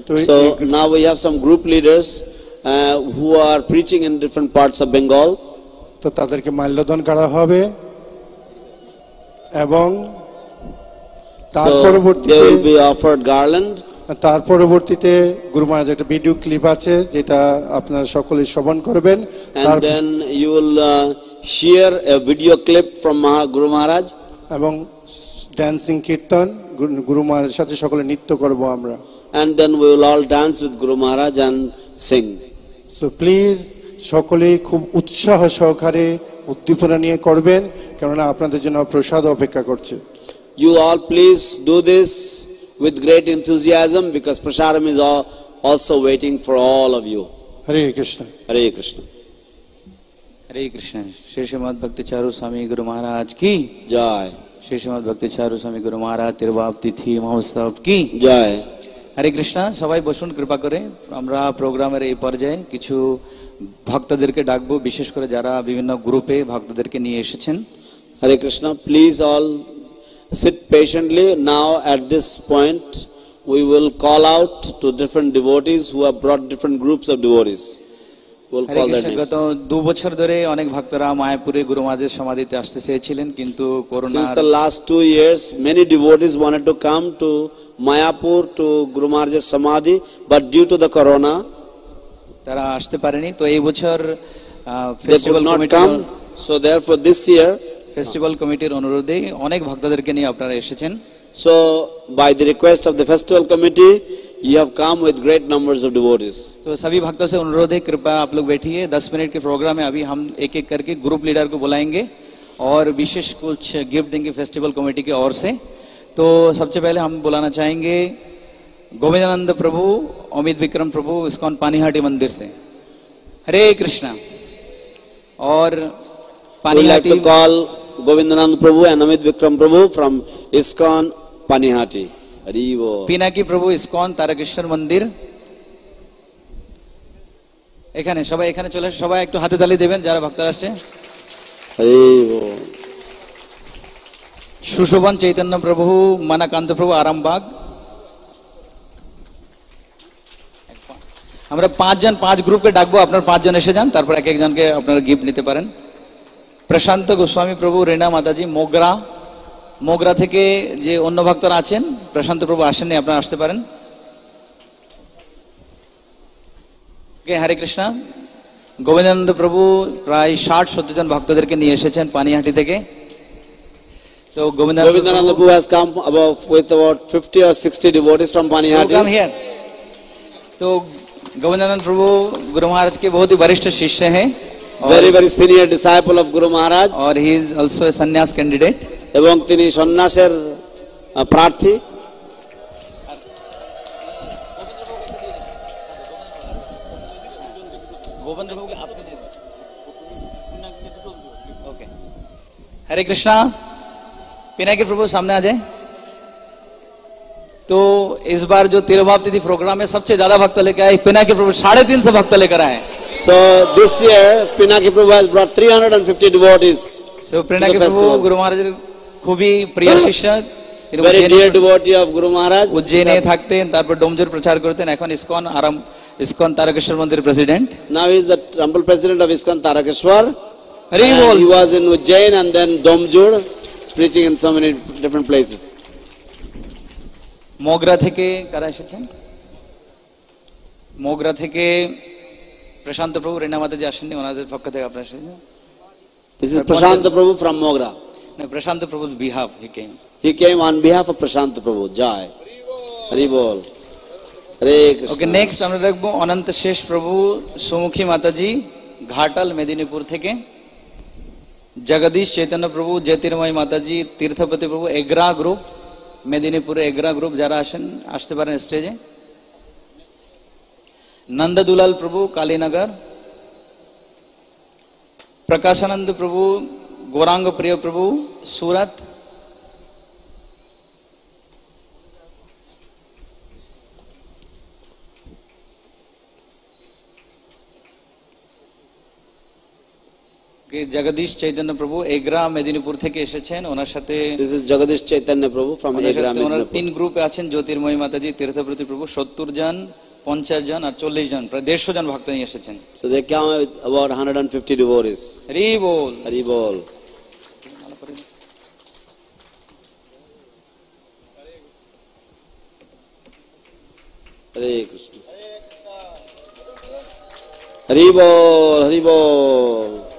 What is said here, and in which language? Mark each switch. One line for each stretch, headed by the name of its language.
English: So now we have some group leaders who are preaching in different parts of Bengal.
Bangla: তো তাদেরকে মাল্যদান করা হবে এবং তার
English: So they
Bangla: পরবর্তীতে
English: will be offered garland.
Bangla: তার পরবর্তীতে গুরু মহারাজ একটা ভিডিও ক্লিপ আছে যেটা আপনারা সকলেই শ্রবণ করবেন
English: And then you will share a video clip from Guru Maharaj.
Bangla: এবং ড্যান্সিং কীর্তন গুরু মহারাজের সাথে সকলে নৃত্য করব আমরা
English: And then we will all dance with Guru Maharaj and sing.
Bangla: So please সকলেই খুব উৎসাহ সহকারে উদ্দীপনা নিয়ে করবেন কেননা আপনাদের জন্য প্রসাদ অপেক্ষা করছে
English: You all please do this with great enthusiasm because prasadam is also waiting for all of you.
Bangla: Hare Krishna
English: Hare Krishna.
Hindi: हरे कृष्ण। श्री श्रीमद् भक्ति चारू स्वामी गुरु महाराज की Jai. श्री श्रीमद् भक्ति चारू स्वामी गुरु महाराज तिरुभाव तिथि महोत्सव की Jai. हरे कृष्ण।
Bangla: সবাই বসুন কৃপা করে। আমরা প্রোগ্রামের এই পর্যায়ে কিছু ভক্তদেরকে ডাকবো, বিশেষ করে যারা বিভিন্ন গ্রুপে ভক্তদেরকে নিয়ে এসেছেন।
English: Hare Krishna. Please all sit patiently. Now at this point we will call out to different devotees who have brought different groups of devotees. We'll
Bangla: Hare
English: call their
Bangla: Krishna.
English: names.
Bangla: গত 2 বছর ধরে অনেক ভক্তরা মায়াপুরে গুরু মহারাজের সমাধিতে আসতে চেয়েছিলেন, কিন্তু corona
English: Since the last 2 years, many devotees wanted to come to Mayapur to Guru Maharaj's Samadhi, but due to the corona,
Bangla: তারা আসতে পারেনি। তো এই বছর
English: they
Bangla: festival
English: could not
Bangla: committee
English: come. So therefore this year,
Bangla: festival কমিটির অনুরোধে অনেক ভক্তদেরকে নিয়ে আপনারা এসেছেন।
English: so by the request of the festival committee, you have come with great numbers of devotees.
Hindi: तो सभी भक्तों से अनुरोध है, कृपया आप लोग बैठिए। 10 मिनट के प्रोग्राम है, अभी हम एक एक करके ग्रुप लीडर को बुलाएंगे और विशेष कुछ गिफ्ट देंगे फेस्टिवल कमेटी की ओर से। तो सबसे पहले हम बुलाना चाहेंगे गोविंदानंद प्रभु, अमित विक्रम प्रभु, इस्कॉन पानीहाटी मंदिर से। हरे कृष्णा। और
English: We would like
Hindi: Panihati
English: to call Govindanand Prabhu and Amit Vikram Prabhu from ISKCON Panihati.
Bangla: Hari Bol. Pinaki প্রভু, ইস্কন তারকেশ্বর মন্দির। এখানে সবাই এখানে চলে আসে, সবাই একটু হাতে তালি দেবেন যারা ভক্তরা আসছে। Hari Bol. সুশোভন চৈতন্য প্রভু, মানাকান্ত প্রভু, আরামবাগ। আমরা 5 জন 5 গ্রুপকে ডাকবো, আপনার 5 জন এসে যান, তারপর এক একজনকে আপনারা গিফট নিতে পারেন। প্রশান্ত গোস্বামী প্রভু, রেনা মাতাজি, মোগরা থেকে যে অন্য ভক্তরা আছেন, প্রশান্ত প্রভু আসেননি, আপনারা আসতে পারেন। ওকে, হরে কৃষ্ণ। গোবিন্দানন্দ প্রভু প্রায় 60-70 জন ভক্তদেরকে নিয়ে এসেছেন পানিহাটি থেকে। তো
English: Govindanand Prabhu has come with about 50 or 60 devotees from Panihati. Here.
Hindi: तो गोविंदानंद प्रभु गुरु महाराज के बहुत ही वरिष्ठ शिष्य हैं,
English: Very very senior disciple of Guru Maharaj. और he is also a सन्यास candidate.
Bangla: এবং তিনি সন্ন্যাসের প্রার্থী।
Hindi: ओके, हरे कृष्णा। पिनाकी प्रभु सामने आ जाए। तो इस बार जो तिरुभाव तिथि प्रोग्राम है, सबसे ज्यादा भक्त लेकर आए पिनाकी प्रभु, 350 भक्त लेकर आए।
English: So this year Pinaki Prabhu has brought 350 devotees.
Bangla: So Pinaki प्रभु गुरु महाराज খুবই প্রিয় শিষ্য,
English: very dear devotee of Guru Maharaj.
Bangla: উজ্জয়িনে থাকতেন, তারপর ডোমজুর প্রচার করতেন, এখন ইসকন তারকেশ্বর মন্দির president.
English: Now he is the temple president of ISKCON Tarakeshwar.
Bangla: Hari ball.
English: He was in Ujjain and then Domjur, preaching in so many different places.
Bangla: Mogra থেকে কারা এসেছেন? মোগরা থেকে প্রশান্ত প্রভু, রেনা মাতাজি আসেননি, ওনাদের পক্ষ থেকে আপনারা এসেছেন।
English: This is Prashant Prabhu from Mogra. No, Prashant Prabhu's behalf he came. He came on behalf of Prashant Prabhu. Jai. Hari Bol. Hare Krishna.
Bangla: Okay, next আমরা রাখবো অনন্ত শেষ প্রভু, সুমুখী মাতাজি, ঘাটাল মেদিনীপুর থেকে। জগদীশ চৈতন্য প্রভু, জ্যোতির্ময় মাতাজি, তীর্থপতি প্রভু, এগ্রা গ্রুপ, মেদিনীপুরে এগ্রা গ্রুপ যারা আসেন আসতে পারেন স্টেজে। নন্দদুলাল প্রভু, কালীনগর।
Hindi: प्रकाशानंद प्रभु, गौरांग प्रिय प्रभु, सूरत।
Bangla: जगदीश चैतन्य प्रभु एग्रा मेदिनीपुर থেকে এসেছেন, ওনার সাথে
English: This is Jagadish Chaitanya Prabhu from Egra
Bangla: owner
English: Medinipur.
Bangla: 3 গ্রুপে আছেন, জ্যোতির্ময় মাতাজি, তীর্থপ্রতি প্রভু, 70 জন, 50 জন আর 40 জন, প্রায় 150 জন ভক্ত নিয়ে এসেছেন।
English: So they came with about 150 devotees.
Bangla: Hari ball. Hari Bol.
English: Hare Krishna.
Bangla: Hari Bol, Hari Bol.